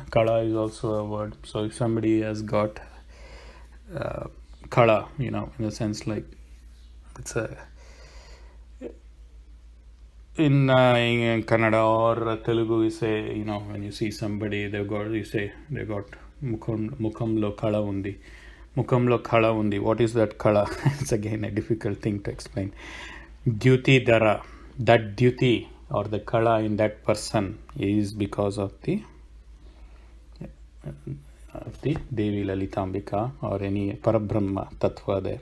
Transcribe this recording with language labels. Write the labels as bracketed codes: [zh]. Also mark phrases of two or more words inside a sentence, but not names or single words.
[en] Kala is also a word. So if somebody has got kala, in a sense like it's a in Kannada or Telugu, we say, when you see somebody, they've got [te] ముఖంలో కళ ఉంది. ముఖంలో కళ ఉంది. [en] What is that kala? It's again a difficult thing to explain. [sa] द्युति धरा. [en] That dyuti or the kala in that person is because of the Devi Lalitambika or any [sa] परब्रह्म तत्त्व [en] there.